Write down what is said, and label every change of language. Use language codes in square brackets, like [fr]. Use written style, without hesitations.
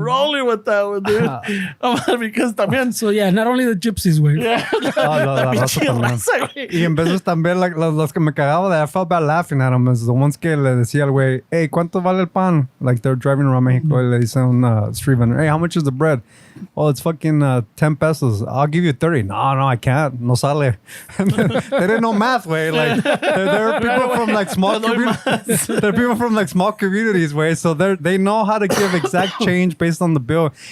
[en] rolling with that one, dude. Because también. So, yeah, not only the gypsies, güey. Yeah, [es] la raza pinche también. raza, güey. Y en veces también los que me cagaba de I felt bad laughing at them is the ones que le decía al güey, hey, ¿cuánto vale el pan? [en] Like they're driving around Mexico y le dice a un street vendor, hey, how much is the bread? Oh, it's fucking 10 pesos. I'll give you 30. No, I can't. No sale. They didn't know math, way. Like there are people from like small communities. There are people from like small communities, way. So they know how to give exact change based on the bill.